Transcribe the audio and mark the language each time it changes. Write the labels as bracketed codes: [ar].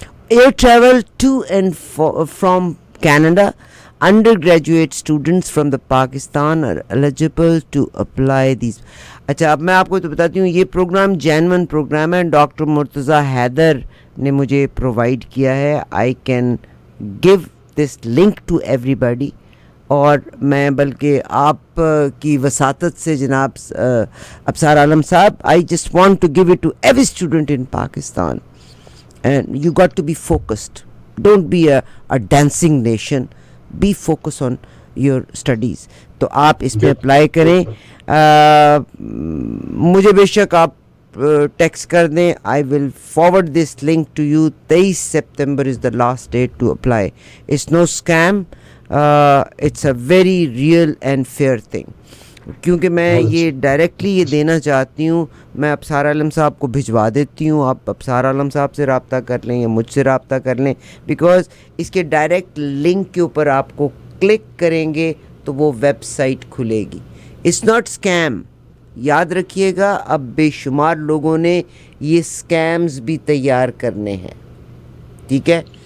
[en] Air travel to and from Canada. Undergraduate students from the Pakistan are eligible to apply these. [ur] اچھا, اب میں آپ کو تو بتاتی ہوں یہ پروگرام جینون پروگرام ہے, ڈاکٹر مرتضیٰ حیدر نے مجھے پرووائڈ کیا ہے. [en] I can give this link to everybody, [ur] اور میں بلکہ آپ کی وساطت سے جناب ابصار عالم صاحب, [en] I just want to give it to every student in Pakistan. And you got to be focused, don't be a dancing nation, be focus on your studies. [ur] تو آپ اس پہ اپلائی کریں. مجھے بے شک آپ ٹیکسٹ کر دیں, [en] I will forward this link to you. 23 September is the last date to apply. It's no scam, it's a very real and fair thing. [ur] کیونکہ میں یہ ڈائریکٹلی یہ دینا چاہتی ہوں, میں ابصار عالم صاحب کو بھجوا دیتی ہوں, آپ ابصار عالم صاحب سے رابطہ کر لیں یا مجھ سے رابطہ کر لیں, بیکاز اس کے ڈائریکٹ لنک کے اوپر آپ کو کلک کریں گے تو وہ ویب سائٹ کھلے گی. [en] it's not scam, [ur] یاد رکھیے گا. اب بے شمار لوگوں نے یہ اسکیمز بھی تیار کرنے ہیں, ٹھیک ہے.